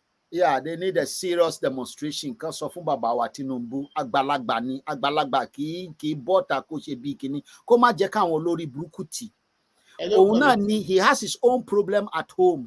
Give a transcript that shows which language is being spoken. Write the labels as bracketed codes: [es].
[en] Yeah, they need a serious demonstration. [yo] Kan sọ fún bàbá wa Tinubu àgbàlagbà ni àgbàlagbà kì í bọ́ta kó ṣe bí kíní kó má jẹ́ káwọn olórí burúkú tì. Òun náà ni [en] he has his own problem at home.